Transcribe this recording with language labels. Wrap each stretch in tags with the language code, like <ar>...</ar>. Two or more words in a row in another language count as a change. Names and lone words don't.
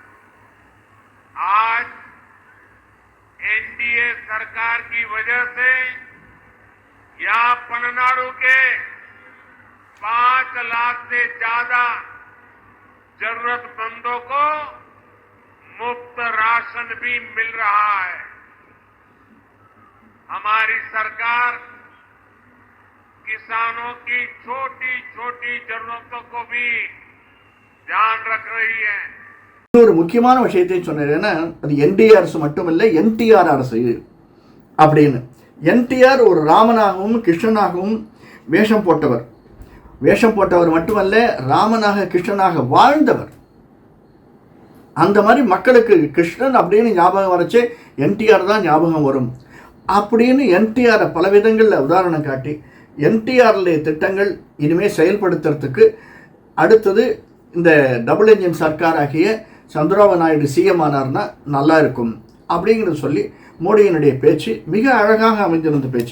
<hi>आज एनडीए सरकार की वजह से यहां पलनाडु के 5 लाख से ज्यादा जरूरतमंदों को मुफ्त राशन भी मिल रहा है। हमारी सरकार किसानों की छोटी छोटी जरूरतों को भी ध्यान रख रही है।</hi> <ta>ஒரு முக்கியமான விஷயத்தை சொன்னார். ஏன்னா அது என்டிஏ அரசு மட்டுமில்லை, என்டிஆர் அரசு அப்படின்னு. என்டிஆர் ஒரு ராமனாகவும் கிருஷ்ணனாகவும் வேஷம் போட்டவர் மட்டுமல்ல, ராமனாக கிருஷ்ணனாக வாழ்ந்தவர். அந்த மாதிரி மக்களுக்கு கிருஷ்ணன் அப்படின்னு ஞாபகம் வரச்சே என்டிஆர் தான் ஞாபகம் வரும் அப்படின்னு என்டிஆரை பல விதங்களில் உதாரணம் காட்டி என்டிஆர்ல திட்டங்கள் இனிமேல் செயல்படுத்துறதுக்கு அடுத்தது இந்த</ta> <en>double engine</en> <ta>சர்க்கார் ஆகிய சந்திரபாபு நாயுடு சிஎம் ஆனார்னா நல்லா இருக்கும் அப்படிங்கிறது சொல்லி மோடியினுடைய பேச்சு மிக அழகாக அமைந்திருந்த பேச்சு.</ta>